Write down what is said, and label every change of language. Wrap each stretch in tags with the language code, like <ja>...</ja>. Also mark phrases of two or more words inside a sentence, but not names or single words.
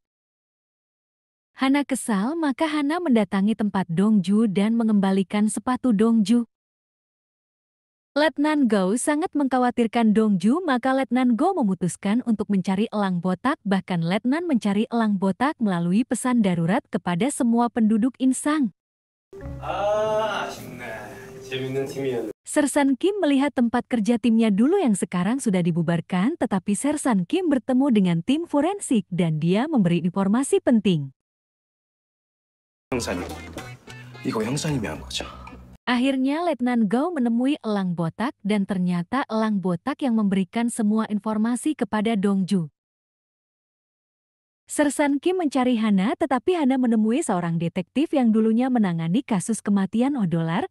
<id>Hana kesal, maka Hana mendatangi tempat Dongju dan mengembalikan sepatu Dongju. Letnan Gou sangat mengkhawatirkan Dongju, maka Letnan Gou memutuskan untuk mencari elang botak. Bahkan Letnan mencari elang botak melalui pesan darurat kepada semua penduduk Insang.</id> <ko>아쉽네. 재밌는 팀이었는데.</ko> <id>Sersan Kim melihat tempat kerja timnya dulu yang sekarang sudah dibubarkan, tetapi Sersan Kim bertemu dengan tim forensik dan dia memberi informasi penting.</id> <ko>형사님, 이거 형사님이 한 거죠?</ko> <id>Akhirnya Letnan Gou menemui elang botak dan ternyata elang botak yang memberikan semua informasi kepada Dongju. Sersan Kim mencari Hana, tetapi Hana menemui seorang detektif yang dulunya menangani kasus kematian Odolar.</id>